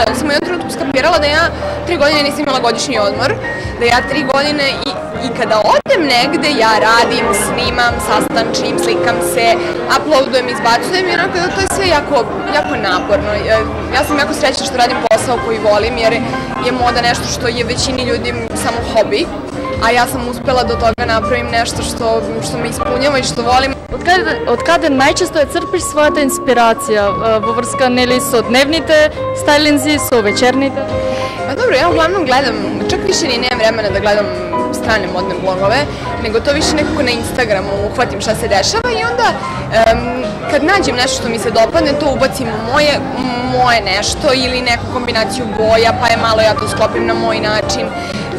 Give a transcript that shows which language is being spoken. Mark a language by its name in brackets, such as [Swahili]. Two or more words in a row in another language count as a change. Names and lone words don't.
[Serbian] Ja sam u jednom trenutku skapirala da ja 3 godine nisam imala godišnji odmor, da ja 3 godine i kada odem negde ja radim, snimam, sastančim, slikam se, uploadujem, izbacujem i onako to je sve jako naporno. Ja sam jako srećna što radim posao koji volim jer je moda nešto što je većini ljudi samo hobi, a ja sam uspela do toga napravim nešto što me ispunjava i što volim. [Macedonian] Од каде најчесто ја црпиш својата инспирација во врска нели со дневните стајлинзи, со вечерните? [Serbian] Pa dobro, ja uglavnom gledam, čak više ni nemam vremena da gledam strane modne blogove, nego to više nekako na Instagramu uhvatim šta se dešava i onda kad nađem nešto što mi se dopadne, to ubacim u moje nešto ili neku kombinaciju boja, pa je malo ja to sklopim na moj način.